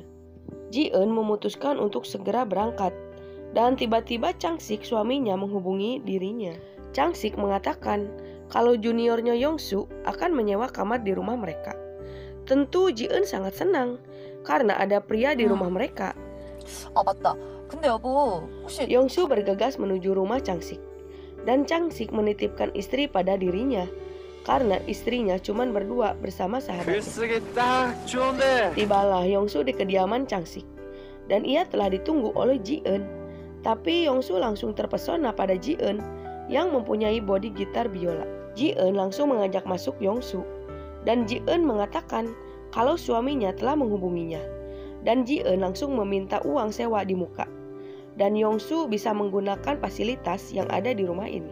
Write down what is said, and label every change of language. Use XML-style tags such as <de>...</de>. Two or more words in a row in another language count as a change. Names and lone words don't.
<id>Ji-eun memutuskan untuk segera berangkat, dan tiba-tiba Changsik suaminya menghubungi dirinya. Changsik mengatakan kalau juniornya Yongsu akan menyewa kamar di rumah mereka. Tentu Ji-eun sangat senang karena ada pria di rumah mereka.</id> <ko>맞다. 근데 여보, 혹시</ko> <id>Yongsu bergegas menuju rumah Changsik, dan Changsik menitipkan istri pada dirinya karena istrinya cuma berdua bersama sahabatnya.</id> <ko>글쓰기 딱 좋은데.</ko> <id>Tibalah Yongsu di kediaman Changsik, dan ia telah ditunggu oleh Ji-eun. Tapi Yongsu langsung terpesona pada Ji-eun yang mempunyai bodi gitar biola. Ji-eun langsung mengajak masuk Yongsu, dan Ji-eun mengatakan kalau suaminya telah menghubunginya, dan Ji-eun langsung meminta uang sewa di muka, dan Yongsu bisa menggunakan fasilitas yang ada di rumah ini.</id>